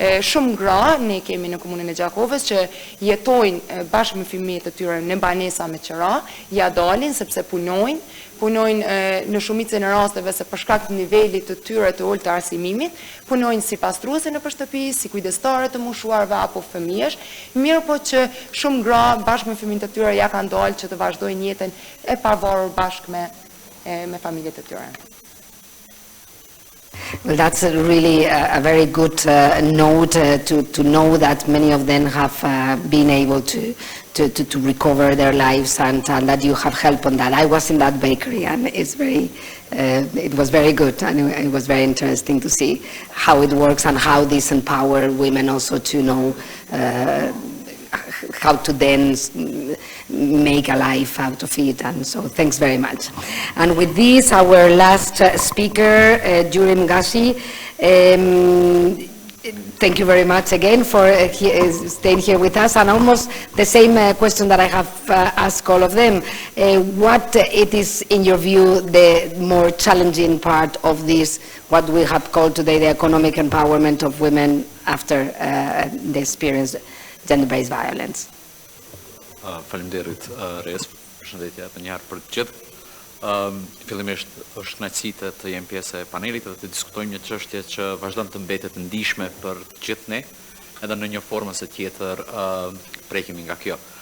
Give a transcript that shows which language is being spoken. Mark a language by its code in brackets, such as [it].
[sq] Shumë gra, ne kemi në komunën e Gjakovës që jetojnë bashkë me fëmijët e tyre në banesa me qira, ja dalin sepse punojnë në shumicën e rasteve se për shkak të nivelit të tyre të ulët të arsimimit, punojnë si pastruese në shtëpi, si kujdestare të moshuarve apo fëmijësh, mirë po që shumë gra bashkë me fëmijët e tyre ja kanë dalë që të vazhdojnë jetën e pavarur bashkë me familjet e tyre. [en] Well, that's really a very good note to know that many of them have been able to recover their lives and that you have helped on that. I was in that bakery and it was very good and it was very interesting to see how it works and how this empower women also to know how to then make a life out of it, and so thanks very much. And with this, our last speaker, Jurim Gashi, thank you very much again for staying here with us, and almost the same question that I have asked all of them. What it is, in your view, the more challenging part of this, what we have called today the economic empowerment of women after the experience gender-based violence? [sq] Faleminderit Res, përshëndetje edhe një herë për të gjithë. Fillimisht është kënaqësi të jem pjesë e panelit dhe të diskutojmë një çështje që vazhdon të mbetet e ndihshme për të gjithë ne, edhe në një formë ose tjetër prekemi nga kjo.